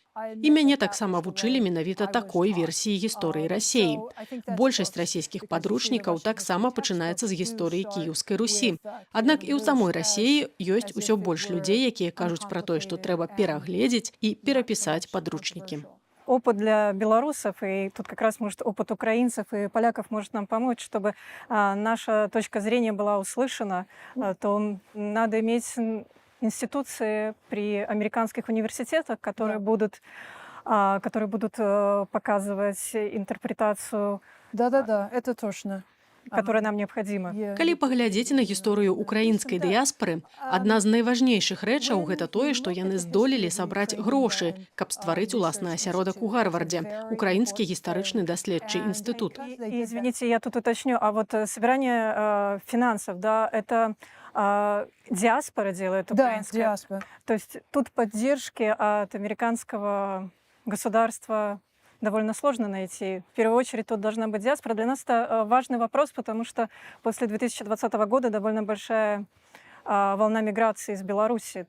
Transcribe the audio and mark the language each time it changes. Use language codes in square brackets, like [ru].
[be] І мяне таксама вучылі менавіта такой версіі гісторыі Расіі. Большасць расійскіх падручнікаў таксама пачынаецца з гісторыі Кіеўскай Русі. Аднак і ў самой Расіі ёсць усё больш людзей, якія кажуць пра тое, што трэба перагледзець і перапісаць падручнікі. [ru] Опыт для белорусов, и тут как раз может опыт украинцев и поляков может нам помочь, чтобы наша точка зрения была услышана, то надо иметь институции при американских университетах, которые будут показывать интерпретацию, это точно. которая нам необходима. [be] Калі паглядзець на гісторыю украінскай дыяспары, адна з найважнейшых рэчаў гэта тое, што яны здолелі сабраць грошы, каб стварыць уласны асяродак у Гарвардзе, украінскі гістарычны даследчы інстытут. [ru] Извините, я тут уточню, а вот собирание финансов, да, это диаспора делает украинская? Да, диаспора. То есть тут поддержки от американского государства довольно сложно найти. В первую очередь тут должна быть диаспора. Для нас это важный вопрос, потому что после 2020 года довольно большая волна миграции из Беларуси.